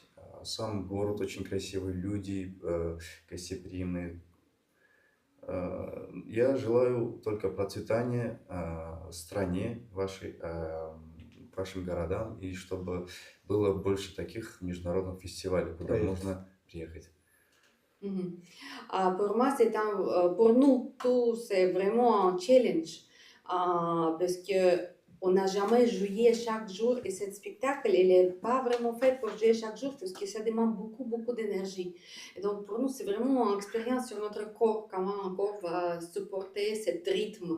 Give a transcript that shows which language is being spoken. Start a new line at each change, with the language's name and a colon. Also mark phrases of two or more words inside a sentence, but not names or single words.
Russian: Сам город очень красивый, люди гостеприимные. Я желаю только процветания стране вашей, вашим городам, и чтобы было больше таких международных фестивалей, куда можно приехать.
French: Pour nous tous, c'est vraiment un challenge, parce que on n'a jamais joué chaque jour, et ce spectacle, il n'est pas vraiment fait pour jouer chaque jour, parce que ça demande beaucoup d'énergie. Et donc pour nous, c'est vraiment une expérience sur notre corps, comment un corps va supporter ce rythme.